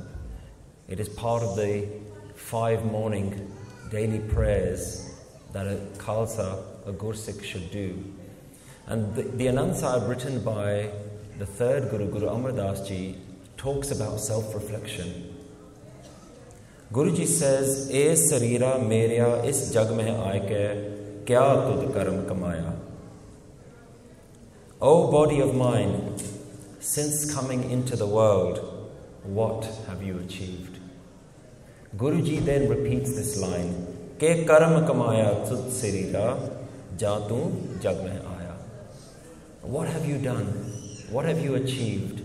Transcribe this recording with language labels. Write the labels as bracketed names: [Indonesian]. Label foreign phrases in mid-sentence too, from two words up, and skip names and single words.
[English] It is part of the 5 morning daily prayers that a Khalsa, a Sikh should do. And the Anand Sahib, written by the third Guru, Guru Amar Das Ji, talks about self-reflection. Guruji says, [Punjabi] "ਏ ਸਰੀਰਾ ਮੇਰਿਆ ਇਸ ਜਗ ਮੇਂ ਆਕੇ ਕਿਆ ਤੁਧ ਕਰਮ ਕਮਾਇਆ?" [English] O body of mine, since coming into the world, what have you achieved? Guruji then repeats this line, [Punjabi] "ਕੇ ਕਰਮ ਕਮਾਇਆ ਤੁਧ ਸਰੀਰਾ ਜਾ ਤੂ ਜਗ ਮੇਂ ਆਇਆ." [English] What have you done? What have you achieved?